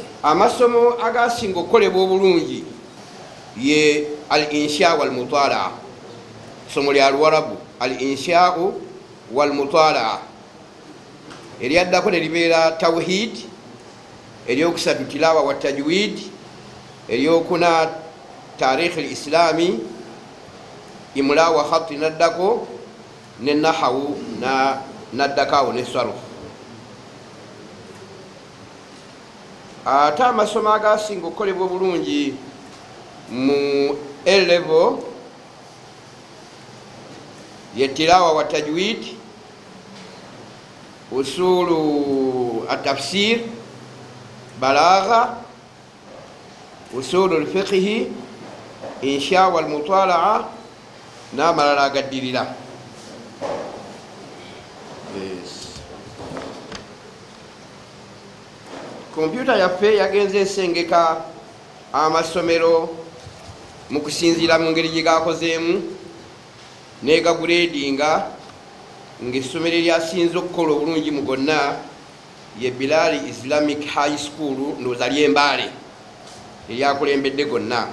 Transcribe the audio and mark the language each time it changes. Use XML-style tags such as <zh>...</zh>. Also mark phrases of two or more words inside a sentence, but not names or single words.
<lg>Amasomo agasinga okukolebwa obulungi ye</lg> <ar>الإنشاء والمطالعة.</ar> <lg>Somo lya Luwarabu</lg> <ar>الإنشاء والمطالعة.</ar> <lg>Eryaddako ne libeera tawhid, eryokusatu</lg> <ar>تلاوة وتجويد,</ar> <lg>eryokuna</lg> <ar>التاريخ الإسلامي, إملاء وخط</ar> <lg>naddako ne nahawu na naddakawo ne sarf. Ate amasomo agasinga okukolebwa obulungi mu A-level ye</lg> <ar>تلاوة وتجويد, أصول التفسير,</ar> <lg>balagha,</lg> <ar>أصول الفقه, إنشاء والمطالعة</ar> <lg>n'amalala agaddirira. Kompyuta yaffe yagenze esengeka amasomero mu kusinziira mu ngeri gye gakozeemu n'egagradinga, ng'essomero eryasinze okukola obulungi mu gonna ye Bilali Islamic High School ndowooza ly'Embaale eryakulembedde gonna.</lg>